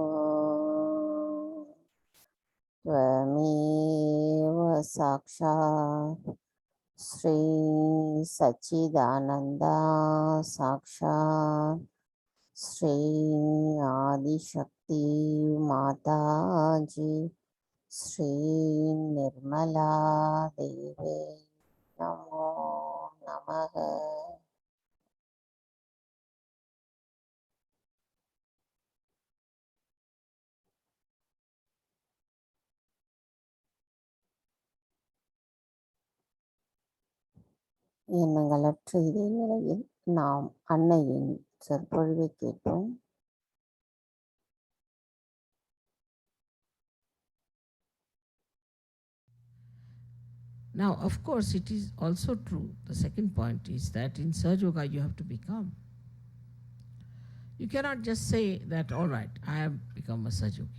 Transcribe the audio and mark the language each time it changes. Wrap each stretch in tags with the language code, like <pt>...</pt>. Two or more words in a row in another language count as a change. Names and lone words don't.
<sa>ஓம் त्वमेव साक्षात् श्री सच्चिदानंदा साक्षात् श्री आदिशक्ति माता जी श्री निर्मला देवी नमो नमः.</sa> <ta>எண்ணங்களற்ற இதே நிலையில் நாம் அன்னையின் சொற்பொழிவை கேட்டோம்.</ta> <en>Now, of course, it is also true. The second point is that in Sahaja Yoga you have to become. You cannot just say that, all right, I have become a Sahaja Yogi.</en>